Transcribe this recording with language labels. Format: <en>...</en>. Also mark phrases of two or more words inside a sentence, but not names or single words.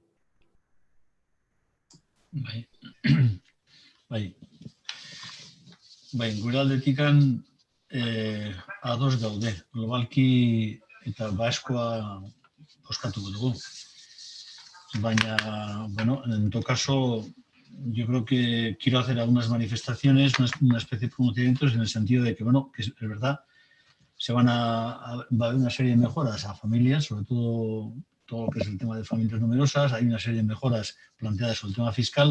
<eu>Bai, gure aldetikan ados gaude, globalki eta baskoa bozkatuko dugu. Baina, bueno,</eu> <es>en todo caso, yo creo que quiero hacer algunas manifestaciones, una especie de pronunciamientos en el sentido de que, bueno, que es verdad, va a haber una serie de mejoras a familias, sobre todo lo que es el tema de familias numerosas, hay una serie de mejoras planteadas sobre el tema fiscal.</es>